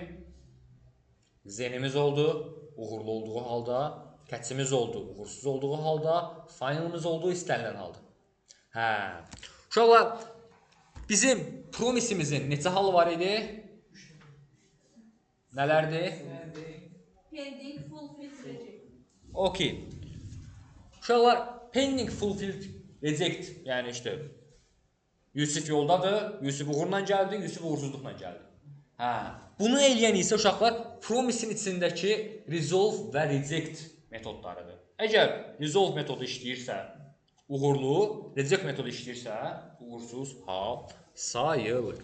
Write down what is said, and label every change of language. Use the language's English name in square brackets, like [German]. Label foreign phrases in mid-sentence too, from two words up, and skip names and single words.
[Azerbaijani] Zenimiz oldu, uğurlu olduğu halda, catch'imiz oldu, uğursuz olduğu halda, finalımız oldu, istənilən halda. Hə. Uşaqlar, Bizim promisimizin neçə halı var idi? Nələrdir? [English] Pending fulfilled reject. Okay. Uşaqlar pending fulfilled reject, [Azerbaijani] yəni işte Yusif yoldadır, Yusif uğurla gəldi, Yusif uğursuzluqla gəldi. Hə, bunu eləyən isə uşaqlar promisin içindəki resolve və reject metodlarıdır. Əgər resolve metodu işləyirsə uğurlu, reject metodu işləyirsə uğursuz hal sayılır.